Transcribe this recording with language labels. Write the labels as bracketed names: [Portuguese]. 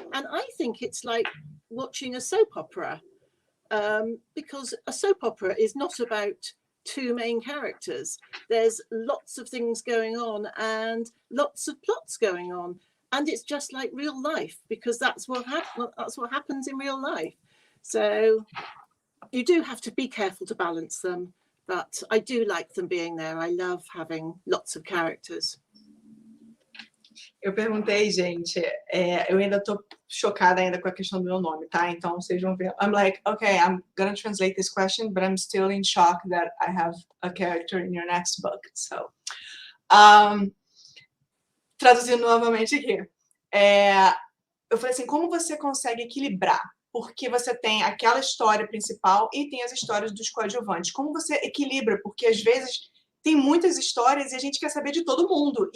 [English] And I think it's like watching a soap opera. Because a soap opera is not about 2 main characters. There's lots of things going on and lots of plots going on. and it's just like real life, because that's what happens in real life. So you do have to be careful to balance them, but I do like them being there. I love having lots of characters. [Portuguese] Eu perguntei, gente, eu ainda tô chocada ainda com a questão do meu nome, tá? Então, vocês vão ver. [English] I'm like, okay, I'm gonna translate this question, but I'm still in shock that I have a character in your next book. [Portuguese] So, traduzindo novamente aqui. Eu falei assim, como você consegue equilibrar? Porque você tem aquela história principal e tem as histórias dos coadjuvantes. Como você equilibra? Porque, às vezes, tem muitas histórias e a gente quer saber de todo mundo.